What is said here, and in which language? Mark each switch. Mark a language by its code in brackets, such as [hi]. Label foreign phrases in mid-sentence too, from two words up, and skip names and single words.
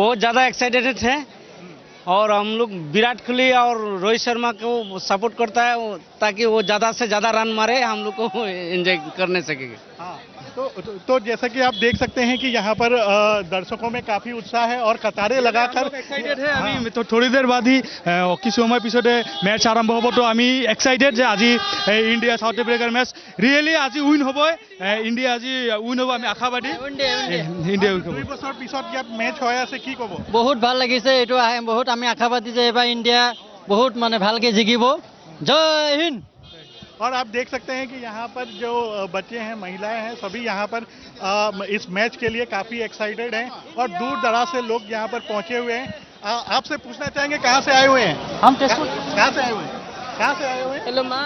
[hi] बहुत ज़्यादा एक्साइटेड है और हम लोग विराट कोहली और रोहित शर्मा को सपोर्ट करता है ताकि वो ज़्यादा से ज़्यादा रन मारे, हम लोग को एंजॉय करने सकेंगे. तो जैसा कि आप देख सकते हैं कि यहाँ पर दर्शकों में काफी उत्साह है और कतारें लगाकर एक्साइटेड है [as] আমি তো [hi] थोड़ी देर बाद ही [as] কিছু সময় পিছতে ম্যাচ আৰম্ভ হ'ব তো আমি এক্সাইটেড যে আজি ইণ্ডিয়া সাউথ আফ্ৰিকাৰ মেচ ৰিয়েলি আজি উইন হ'ব ইণ্ডিয়া আজি উইন হ'ব আমি আশাবাদী ইণ্ডিয়া উইন হ'ব 2 বছৰ পিছত ইয়াত মেচ হৈ আছে কি ক'ব বহুত ভাল লাগিছে এইটো বহুত আমি আশাবাদী যে এবাৰ ইণ্ডিয়া বহুত মানে ভালকে জিকিব জয় হিন্দ [hi] और आप देख सकते हैं कि यहाँ पर जो बच्चे हैं महिलाएं हैं सभी यहाँ पर इस मैच के लिए काफ़ी एक्साइटेड हैं और दूर दराज से लोग यहाँ पर पहुँचे हुए हैं आपसे पूछना चाहेंगे कहाँ से आए हुए हैं हम कहाँ से आए हुए हैं कहाँ से आए हुए हैं हेलो माँ